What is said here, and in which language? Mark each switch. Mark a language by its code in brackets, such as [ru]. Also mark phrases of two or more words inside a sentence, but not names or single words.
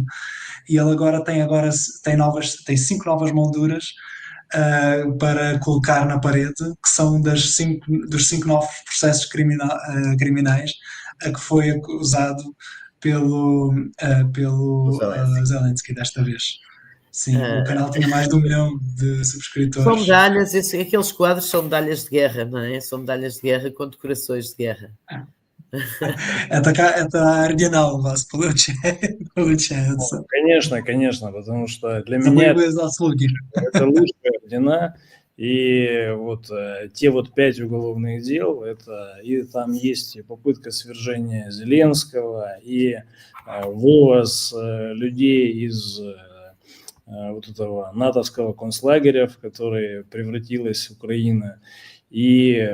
[pt] E ele agora tem 5 novas molduras para colocar na parede, que são dos 5 novos processos criminais a que foi acusado pelo Zelensky desta vez. Sim, o canal tinha mais de 1 milhão de São subscritores. medalhas, aqueles quadros são medalhas de guerra, não é? São medalhas de guerra com decorações de guerra. [ru] Это оригинал у вас получается. Конечно, конечно, потому что для За меня боевые заслуги. это лучшие ордена. И вот те вот 5 уголовных дел, это и там есть и попытка свержения Зеленского, и вывоз людей из вот этого натовского концлагеря, в который превратилась Украина, и